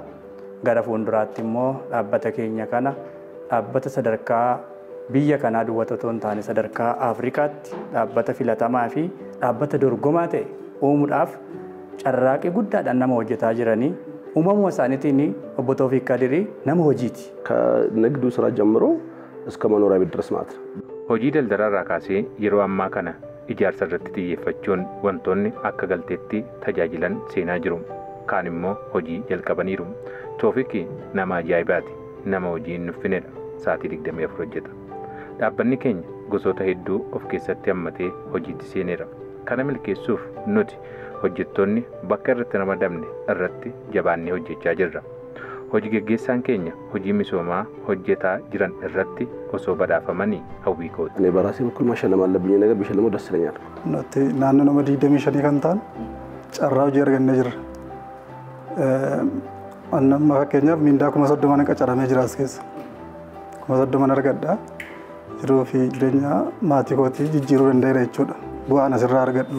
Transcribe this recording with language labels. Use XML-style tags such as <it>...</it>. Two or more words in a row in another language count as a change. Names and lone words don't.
<om>Gara fuulduraatti immoo dhaabbata keenya kana dhaabbata sadarkaa biyya kanaa duwwaa otoo hin taane sadarkaa Afrikaatti dhaabbata filatamaa fi dhaabbata dorgomaa ta'e uumuudhaaf carraaqii guddaadhaan nama hojjetaa jiranii uumamuma isaaniitiin obbo Tawfiq Kadirii nama hojiiti.</om> <am>ከንግዱ ስራ ጀምሮ እስከ መኖሪያ ቤት ድረስ ማለት ነው።</am> <om>Hojii daldalaarraa kaasee yeroo ammaa kana ijaarsa irratti xiyyeeffachuun wantoonni akka galteetti tajaajilan seenaa jiru. Kaan immoo hojii jalqabaniiru. Tawfiq nama ajaa'ibaati. Nama hojii hin nuffinedha. Sa'aatii 24 hojjeta. Dhaabbanni keenya gosoota hedduu of keessatti hammatee hojiitti seeneera. Kana milkeessuuf nuti hojjettoonni bakka irratti ramadamne irratti jabaannee hojjechaa jirra. Hojii gaggeessaan keenya hojii misoomaa hojjetaa jiran irratti osoo badhaafamanii hawwii kooti.</om> <am>እኔ በራሴ በኩል ማሸለም አለብኝ ነገር ቢሸለመው ደስ ይለኛል።</am> <om>nuti naannoo nama 25 kan ta'an carraa hojii argannee jirra. Amma fakkeenyaaf miindaa 30,000 qacaramee jira as keessa. 30,000 argadha. Jiruu fi jireenya maatii kootii jijjiiruu danda'eera jechuudha. Bu'aan asirraa argadhu.</om>